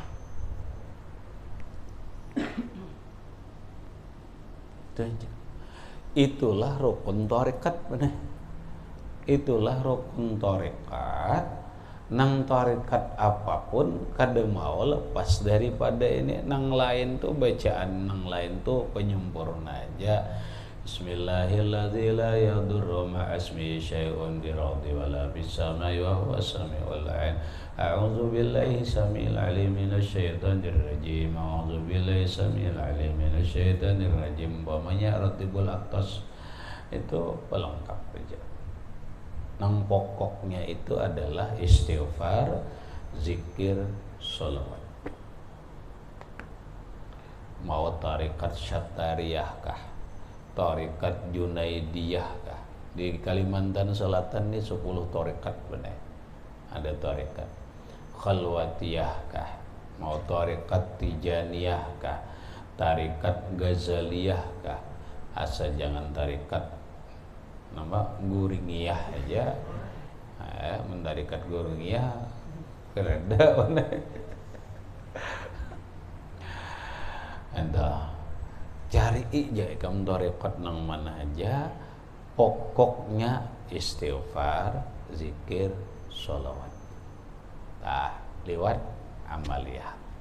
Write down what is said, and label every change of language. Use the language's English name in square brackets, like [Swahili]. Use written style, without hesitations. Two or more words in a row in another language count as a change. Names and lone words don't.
[Banjar] Itulah rukun tarekat benar. Itulah rukun tarekat. Nang tarekat apapun kada mau lepas daripada ini. Nang lain tuh bacaan, nang lain tuh penyempurna aja. [Arabic] Bismillahirrahmanirrahim. لا يضر مع اسمه شيء في الأرض ولا في السماء وهو السميع العليم. أعوذ بالله السميع العليم من الشيطان الرجيم. أعوذ بالله السميع العليم من الشيطان الرجيم. [Banjar] Umpamanya ratibul atas itu pelengkap aja. Nang pokoknya itu adalah istighfar, zikir, sholawat. Mau tarikat Syatariyah kah, tarikat Junaidiyah kah? Di Kalimantan Selatan ini 10 tarikat benar. Ada tarikat Khalwatiyah kah, mau tarikat Tijaniyah kah, tarikat Ghazaliyah kah? Asal jangan tarikat nama Guringiyah aja. Mendarikat Guringiyah kereda mana. Anda cari aja kamu tarekat nang mana aja, pokoknya istighfar, zikir, sholawat. Lewat amaliyah.